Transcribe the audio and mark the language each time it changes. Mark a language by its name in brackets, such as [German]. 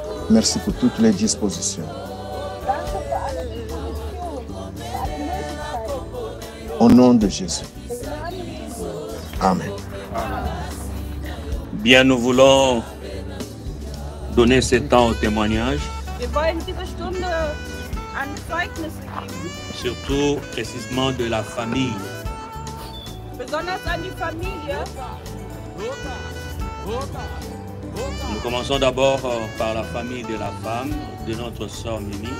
[French] Merci pour toutes les dispositions. Au nom de Jésus. Amen. Bien, nous voulons donner ce temps au témoignage. [German] Wir wollen diese Stunde an Zeugnisse geben. [French] Surtout précisément de la famille. [German] Besonders an die Familie. [French] Nous commençons d'abord par la famille de la femme, de notre sœur Mimi.